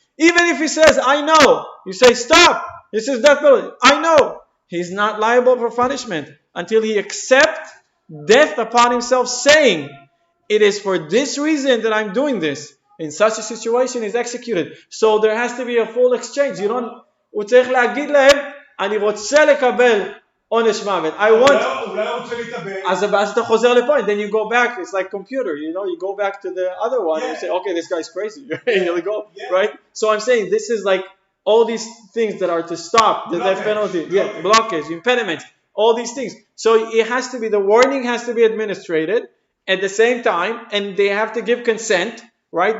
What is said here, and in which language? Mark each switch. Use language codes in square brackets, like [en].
[en] Even if he says, I know. You say, stop. He says, death penalty. I know. He's not liable for punishment until he accepts death upon himself, saying, it is for this reason that I'm doing this. In such a situation, he's executed. So there has to be a full exchange. You don't... [he] הוא צריך להגיד להם, אני רוצה לקבל עונש מוות. [en] I want... [he] אז אתה חוזר לפה, [en] and then you go back. It's like computer, you go back to the other one. And you say, okay, this guy's crazy. You go, right? So I'm saying this is like all these things that are to stop the death penalty. Blockage, impediments, all these things. So it has to be, the warning has to be administrated at the same time, and they have to give consent, right?